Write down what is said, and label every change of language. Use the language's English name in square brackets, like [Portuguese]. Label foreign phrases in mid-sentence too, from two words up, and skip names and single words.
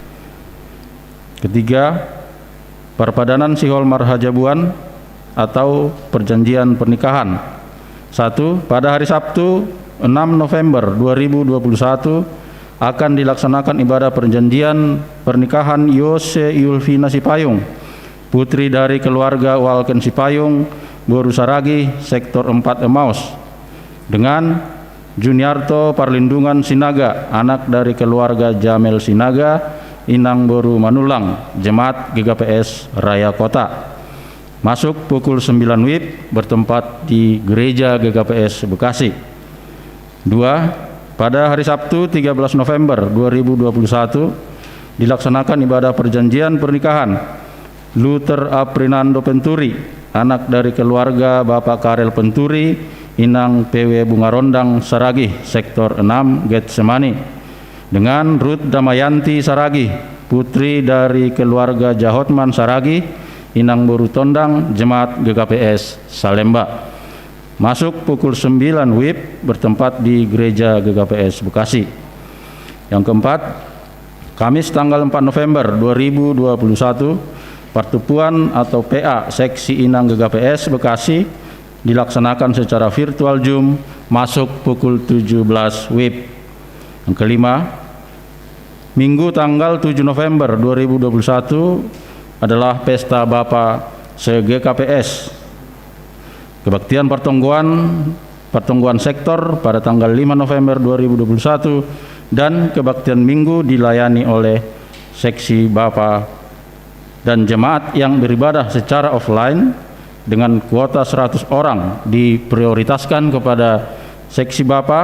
[Indonesian] Ketiga, [Batak Simalungun] Perpadanan Sihol Marhajabuan [Indonesian] atau perjanjian pernikahan. 1. Pada hari Sabtu 6 November 2021 akan dilaksanakan ibadah perjanjian pernikahan Yose Yulvina Sipayung, putri dari keluarga Walken Sipayung, Boru Saragi, Sektor 4 Emmaus, dengan Juniarto Parlindungan Sinaga, anak dari keluarga Jamel Sinaga, Inang Boru Manulang, Jemaat GKPS Raya Kota. Masuk pukul 9 WIB, bertempat di Gereja GKPS Bekasi. 2. Pada hari Sabtu 13 November 2021 dilaksanakan ibadah perjanjian pernikahan Luther Aprinando Penturi, anak dari keluarga Bapak Karel Penturi, Inang PW Bungarondang Saragih, Sektor 6 Getsemani, dengan Ruth Damayanti Saragih, putri dari keluarga Jahotman Saragih, Inang Boru Tondang, Jemaat GKPS Salemba. Masuk pukul 9 WIB, bertempat di Gereja GKPS Bekasi. Yang keempat, Kamis tanggal 4 November 2021, Pertemuan atau PA Seksi Inang GKPS Bekasi dilaksanakan secara virtual Zoom, masuk pukul 17 WIB. Yang kelima, Minggu tanggal 7 November 2021 adalah Pesta Bapa se-GKPS. Kebaktian pertongguan sektor pada tanggal 5 November 2021 dan kebaktian minggu dilayani oleh seksi Bapa dan jemaat yang beribadah secara offline dengan kuota 100 orang diprioritaskan kepada seksi Bapa.